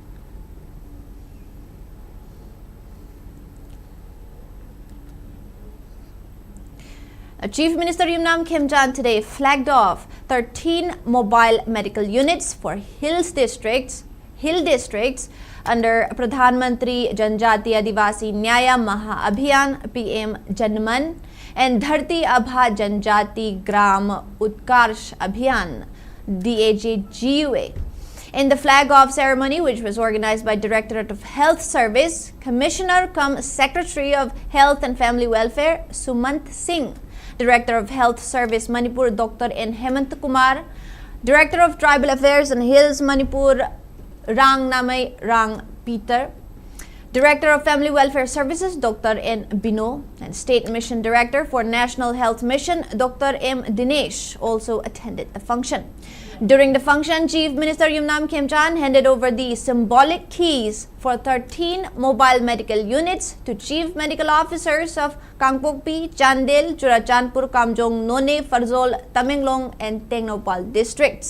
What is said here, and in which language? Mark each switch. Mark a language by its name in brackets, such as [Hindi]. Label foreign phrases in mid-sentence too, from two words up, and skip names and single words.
[English] Chief Minister Yumnam Khemchand today flagged off 13 mobile medical units for hills districts hill districts under Pradhan Mantri Janjati Adivasi Nyaya Maha Abhiyan PM Janman and Dharti Abha Janjati Gram Utkarsh Abhiyan DAJGUA. In the flag-off ceremony, which was organized by Directorate of Health Service, Commissioner cum Secretary of Health and Family Welfare Sumant Singh, Director of Health Service Manipur Dr. N. Hemant Kumar, Director of Tribal Affairs and Hills Manipur Rang Namai Rang Peter, Director of Family Welfare Services Dr. N. Bino, and State Mission Director for National Health Mission Dr. M. Dinesh also attended the function. During the function, Chief Minister Yumnam Khemchand handed over the symbolic keys for 13 mobile medical units to Chief Medical Officers of Kangpokpi, Chandel, Churachandpur, Kamjong, None, Farzol, Tamenglong and Tengnopal districts.